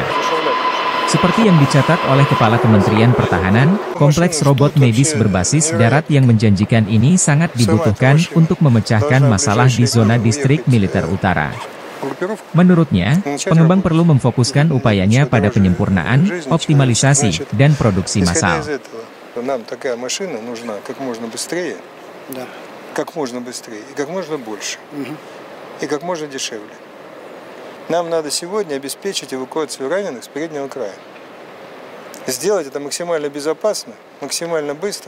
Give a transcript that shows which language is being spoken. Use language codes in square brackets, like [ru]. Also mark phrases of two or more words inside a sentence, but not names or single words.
[id] Seperti yang dicatat oleh Kepala Kementerian Pertahanan, kompleks robot medis berbasis darat yang menjanjikan ini sangat dibutuhkan untuk memecahkan masalah di zona distrik militer utara. Menurutnya, pengembang perlu memfokuskan upayanya pada penyempurnaan, optimalisasi, dan produksi massal. [ru] Нам такая машина нужна как можно быстрее, как можно быстрее, и как можно больше, и как можно дешевле. Нам надо сегодня обеспечить эвакуацию раненых с переднего края. Сделать это максимально безопасно, максимально быстро.